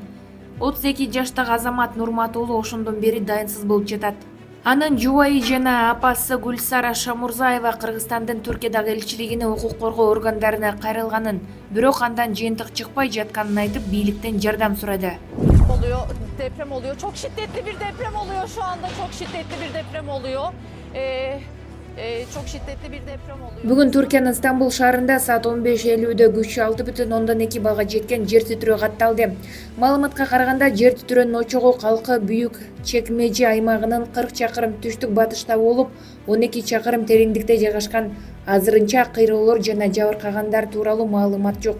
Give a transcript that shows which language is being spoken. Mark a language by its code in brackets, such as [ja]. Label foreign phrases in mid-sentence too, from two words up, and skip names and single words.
[ky] 32 жаштагы Азамат Нурматулуу ошондон бери дайынсыз болуп жатат. Анын жубайы жана апасы Гүлсара Шамурзаева Кыргызстандын Түркиядагы элчилигине укук коргоо органдарына кайрылганын, бирок андан жыйынтык чыкпай жатканын айтып, бийликтен жардам сурады. [tr] Oluyor, deprem oluyor. Çok şiddetli bir deprem oluyor şu anda. Çok şiddetli bir deprem oluyor. Çok şiddetli bir deprem oluyor. [ky] Бүгүн Түркиянын Стамбул шаарында саат 15:50 күчү 6,2 балга жеткен жер титирөө катталды. Маалыматка караганда, жер титирөөнүн очогу Калкы Büyük Çekmece аймагынын 40 чакырым түштүк батышта болуп, 12 чакырым тереңдикте жайгашкан. Азырынча кыйроолор жана жабыркагандар тууралуу маалымат жок.